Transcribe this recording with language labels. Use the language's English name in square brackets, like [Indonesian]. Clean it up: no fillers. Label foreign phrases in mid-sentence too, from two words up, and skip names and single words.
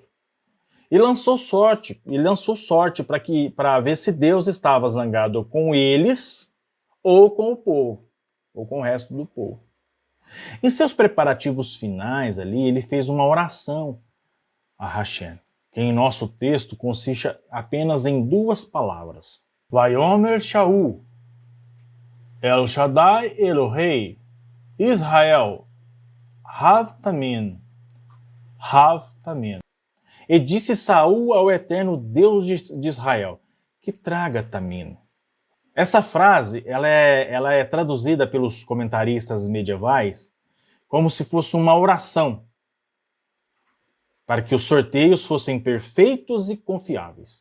[Portuguese] E lançou sorte para ver se Deus estava zangado com eles ou com o povo, ou com o resto do povo. Em seus preparativos finais ali, ele fez uma oração a Hashem, que em nosso texto consiste apenas em 2 palavras. [Hebrew] ויאמר שאול, אל שדי אלהי, ישראל, הבה תמים, הבה תמים. [Portuguese] E disse Saul ao eterno Deus de Israel, que traga Tamin. Essa frase ela é traduzida pelos comentaristas medievais como se fosse uma oração, para que os sorteios fossem perfeitos e confiáveis.